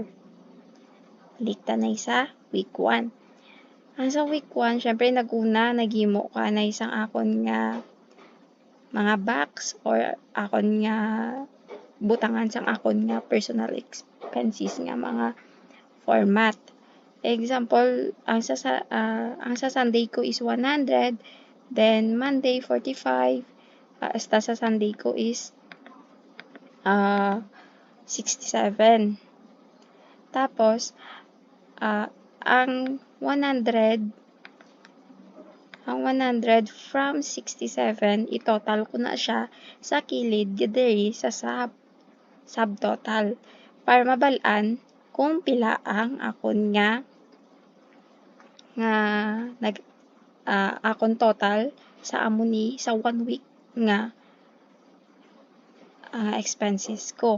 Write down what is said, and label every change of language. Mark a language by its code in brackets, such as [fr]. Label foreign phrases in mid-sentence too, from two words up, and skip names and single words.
[hil] Balikta na isa week 1. Ang sa week 1, syempre naguna, naghimo ka na isang akon nga mga box or akon nga butangan sang akon nga [en] personal expenses [hil] nga mga format. Example, ang sa Sunday ko is 100, then Monday 45, hasta sa Sunday ko is 67. Tapos, ang 100 from 67, i-total ko na siya sa kilid diri sa subtotal para mabalaan kung pila ang akon nga akon total sa amuni sa 1 week nga expenses ko.